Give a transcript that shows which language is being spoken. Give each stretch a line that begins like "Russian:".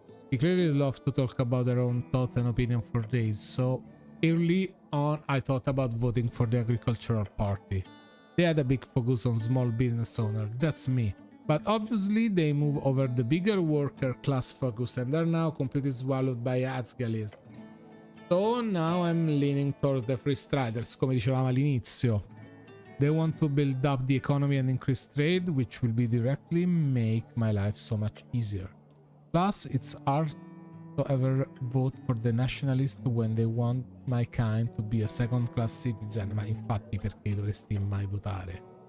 English: She clearly loves to talk about her own thoughts and opinions for days, so early on I thought about voting for the Agricultural Party. They had a big focus on small business owners, that's me. But obviously they move over the bigger worker class focus and are now completely swallowed by Azgalis. So now I'm leaning towards the free striders,
Italian: come dicevamo all'inizio.
English: They want to build up the economy and increase trade, which will be directly make my life so much easier. Plus, it's hard to ever vote for the nationalist when they want my kind to be a second-class citizen,
Italian: ma infatti perché dovresti mai votare?